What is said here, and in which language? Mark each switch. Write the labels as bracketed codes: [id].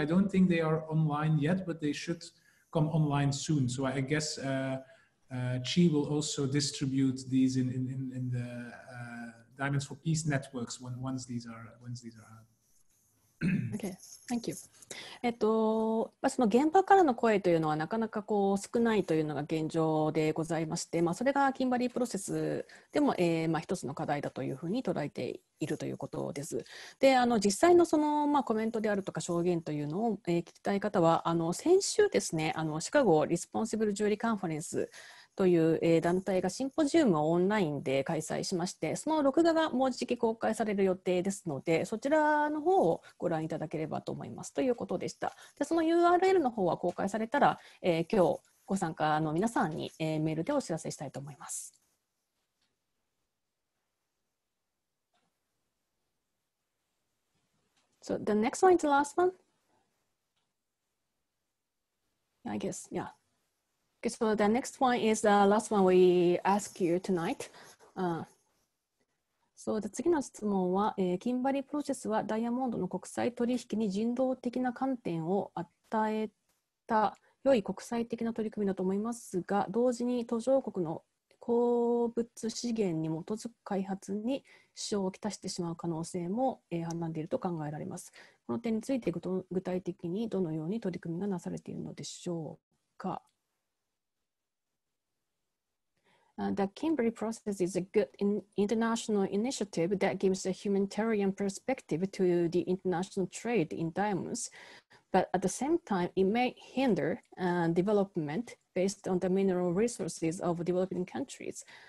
[en] I don't think they are online yet, but they should come online soon. So I guess Chi will also distribute these in the Diamonds for Peace networks once these are out. Okay, thank you. [ja] その現場からの声というのはなかなか少ないというのが現状でございまして、それがキンバリープロセスでも、一つの課題だというふうに捉えているということです。で、実際のその、コメントであるとか証言というのを、聞きたい方は先週ですね、シカゴリスポンシブルジュリーカンファレンスという団体がシンポジウムをオンラインで開催しまして、その録画がもうじき公開される予定ですので、そちらの方をご覧いただければと思いますということでした。で、その URL の方は公開されたら、今日ご参加の皆さんに、メールでお知らせしたいと思います。 [en] So the next one is the last one? I guess, yeah. Okay, so the next one is the last one we ask you tonight. So the [ja] 次の質問は、キンバリープロセスはダイヤモンドの国際取引に人道的な観点を与えた良い国際的な取り組みだと思いますが、同時に途上国の鉱物資源に基づく開発に支障をきたしてしまう可能性も、はらんでいると考えられます。この点について具体的にどのように取り組みがなされているのでしょうか。 [en] The Kimberley process is a good international initiative that gives a humanitarian perspective to the international trade in diamonds, but at the same time, it may hinder development based on the mineral resources of developing countries.